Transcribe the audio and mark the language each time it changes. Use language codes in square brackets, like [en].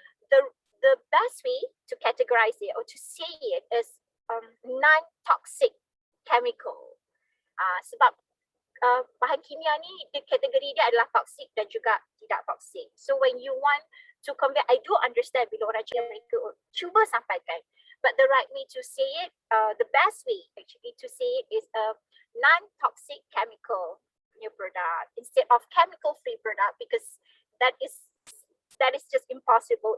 [en] The best way to categorize it or to say it is non-toxic chemical. [ms] Sebab bahan kimia ni kategori dia adalah toxic dan juga tidak toxic. [en] So when you want to convey, I do understand [ms] bila orang cakap mereka cuba sampaikan, [en] but the right way to say it, the best way actually to say it is a non-toxic chemical new product instead of chemical free product, because that is just impossible.